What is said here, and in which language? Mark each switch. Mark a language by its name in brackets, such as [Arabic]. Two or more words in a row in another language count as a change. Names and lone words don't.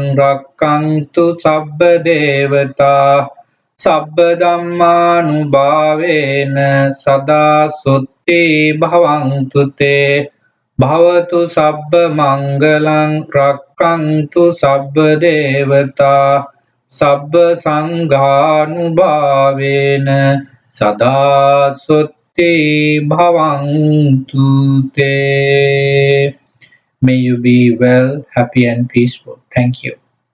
[Pali] rakkantu sabba devata sabba dhammanubhavena sada sutti bhavantu te Bhavatu sabba mangalang rakkantu sabba devata sabba sanghanubhavena sada sutti bhavantu te. [English] May you be well, happy, and peaceful. Thank you.